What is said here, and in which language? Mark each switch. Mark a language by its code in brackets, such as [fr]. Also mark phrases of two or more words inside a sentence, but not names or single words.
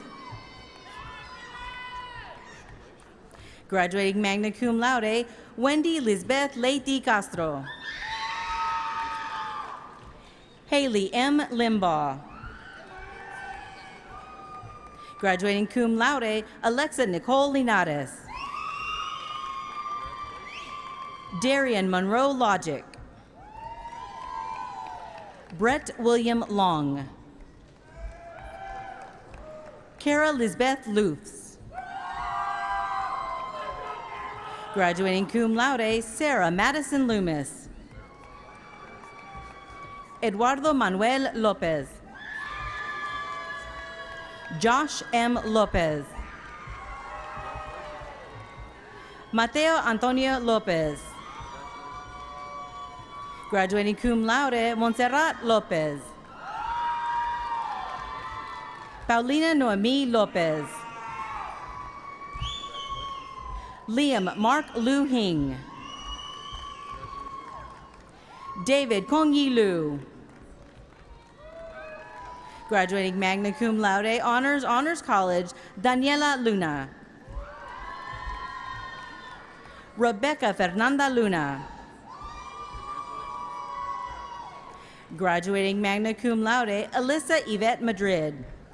[en] Graduating [la] magna cum laude, [en] Wendy Lisbeth Leite Castro. Haley M. Limbaugh. Graduating [la] cum laude, [en] Alexa Nicole Linares. Darian Monroe Logic. Brett William Long. Kara Lisbeth Lufs. Graduating [la] cum laude, [en] Sarah Madison Loomis. Eduardo Manuel Lopez. Josh M. Lopez. Mateo Antonio Lopez. Graduating [la] cum laude, [en] Montserrat Lopez. Paulina Noemi Lopez. Liam Mark Lu Hing. David Kongyi Lu. Graduating [la] magna cum laude, [en] Honors College, Daniela Luna. Rebecca Fernanda Luna. Graduating [la] magna cum laude, [en] Alyssa Yvette Madrid.